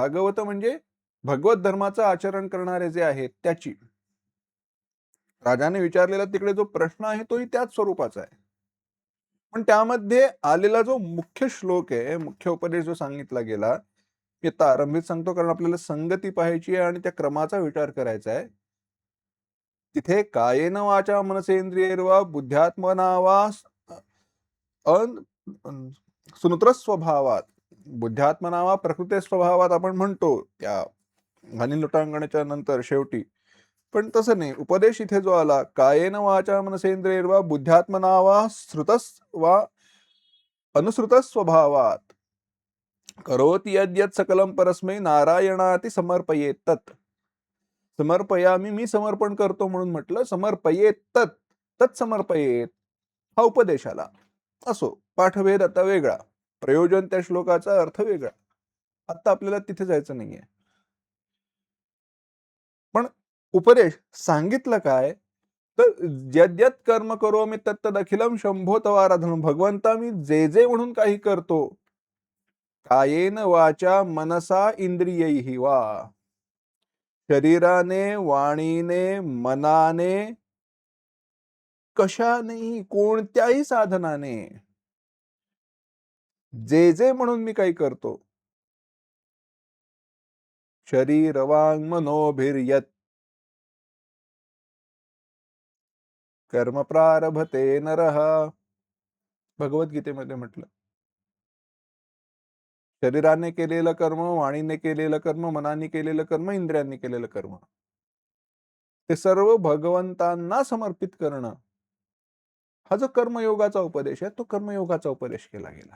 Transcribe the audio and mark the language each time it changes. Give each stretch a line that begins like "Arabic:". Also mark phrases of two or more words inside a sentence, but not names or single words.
Marathi: भागवत म्हणजे भगवत धर्माचं आचरण करणारे जे आहेत त्याची, राजाने विचारलेला तिकडे जो प्रश्न आहे तोही त्याच स्वरूपाचा आहे. पण त्यामध्ये आलेला जो मुख्य श्लोक आहे, मुख्य उपदेश जो सांगितला गेला, मी आता आरंभीत सांगतो कारण आपल्याला संगती पाहायची आहे आणि त्या क्रमाचा विचार करायचा आहे.
Sanskrit: तिथे कायेन वाचा मनसेंद्रियैर्वा बुद्ध्यात्मना वा अन अन सुनूत्र स्वभावात, बुद्ध्यात्मना वा प्रकृती स्वभावात
Marathi: आपण म्हणतो त्या घाणी लोटांगणाच्या नंतर शेवटी. पण तसं नाही. उपदेश इथे जो आला,
Sanskrit: कायेन वाचा मनसेंद्रियैर्वा बुद्ध्यात्मना वा श्रुतस वा अनुसृतस स्वभावात करोति यद्यत् सकलं परस्मै नारायणाति समर्पयेत तत्. समर्पयामी,
Marathi: मी समर्पण करतो म्हणून म्हटलं.
Sanskrit: समर्पयेत तत्, तत्समर्पयेत
Marathi: हा उपदेश आला. असो, पाठभेद आता वेगळा, प्रयोजन त्या श्लोकाचा अर्थ वेगळा. आता आपल्याला तिथे जायचं नाहीये. पण उपदेश सांगितलं काय, तर
Sanskrit: यद्यत् कर्म करोमि तत्तदखिलं शंभो तवाराधनं.
Marathi: भगवंता, मी जे जे म्हणून काही करतो,
Sanskrit: कायेन वाचा मनसा इंद्रियैहि वा,
Marathi: शरीराने, वाणीने, मनाने, कशानेही, कोणत्याही साधनाने, जे जे म्हणून मी काही करतो,
Sanskrit: शरीर वांग मनोभिर्यत कर्म प्रारभते नरः,
Marathi: भगवद्गीतेमध्ये म्हटलं. शरीराने केलेलं कर्म, वाणीने केलेलं कर्म, मनाने केलेलं कर्म, इंद्रियांनी केलेलं कर्म, ते सर्व भगवंतांना समर्पित करणं, हा जो कर्मयोगाचा उपदेश आहे, तो कर्मयोगाचा उपदेश केला गेला.